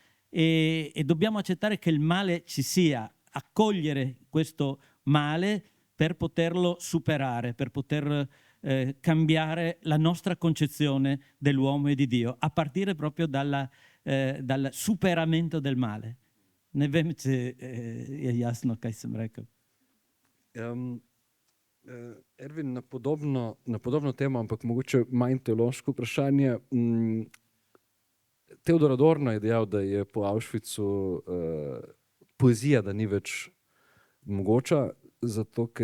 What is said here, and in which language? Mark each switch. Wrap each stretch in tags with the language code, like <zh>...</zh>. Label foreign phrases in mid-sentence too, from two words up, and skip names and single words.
<it>E dobbiamo accettare che il male ci sia, accogliere questo male per poterlo superare, per poter cambiare la nostra concezione dell'uomo e di Dio, a partire proprio dal superamento del male.</it> <sl>Ne vem, če je jasno, kaj sem rekel. Ervin, na podobno temo, ampak mogoče manj teološko vprašanje. Teodor Adorno je dejal, da je po Auschwitzu poezija, da ni več mogoča, zato ker</sl>